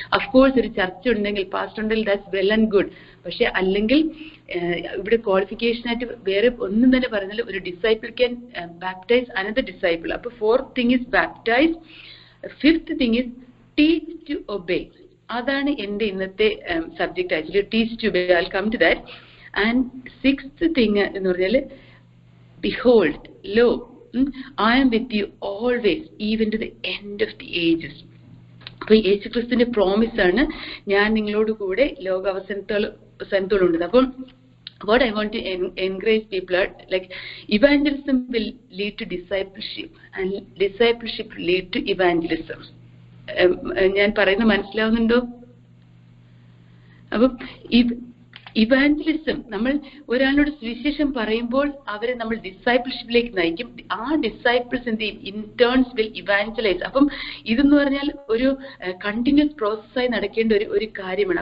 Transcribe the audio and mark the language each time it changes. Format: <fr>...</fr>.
<ml>Of course ഒരു ചർച്ച ഉണ്ടെങ്കിൽ, പാസ്റ്റർ ഉണ്ടെങ്കിൽ,</ml> <en>That's well and good.</en> <ml>പക്ഷെ അല്ലെങ്കിൽ ഇവിടെ ക്വാളിഫിക്കേഷൻ ആയിട്ട് വേറെ ഒന്നും തന്നെ പറഞ്ഞാൽ ഒരു</ml> <en>Disciple can baptize another disciple. അപ്പൊ fourth thing is baptize. Fifth thing is teach to obey.</en> <ml>അതാണ് എന്റെ ഇന്നത്തെ subject actually,</ml> <en>Teach to obey. I will come to that. And sixth thing</en> <ml>എന്ന് പറഞ്ഞാൽ</ml> <en>behold, lo, I am with you always, even to the end of the ages.</en> <ml>അപ്പൊ യേശുക്രിസ്തുവിന്റെ promise ആണ്, ഞാൻ നിങ്ങളോട് കൂടെ ലോകാവസാനത്തോളം ഉണ്ട്.</ml> <en>അപ്പം what I want to encourage people are like evangelism will lead to discipleship and discipleship will lead to evangelism.</en> <ml>ഞാൻ പറയുന്നത് മനസ്സിലാവുന്നുണ്ടോ? അപ്പം ഇവാഞ്ചലിസം, നമ്മൾ ഒരാളോട് സുവിശേഷം പറയുമ്പോൾ അവരെ നമ്മൾ ഡിസൈപ്പിൾഷിപ്പിലേക്ക് നയിക്കും. ആ ഡിസൈപ്പിൾസ് എന്ത് ചെയ്യും?</ml> <en>In turns will evangelize.</en> <ml>അപ്പം ഇതെന്ന് പറഞ്ഞാൽ ഒരു കണ്ടിന്യൂസ് പ്രോസസ്സായി നടക്കേണ്ട ഒരു കാര്യമാണ്.</ml>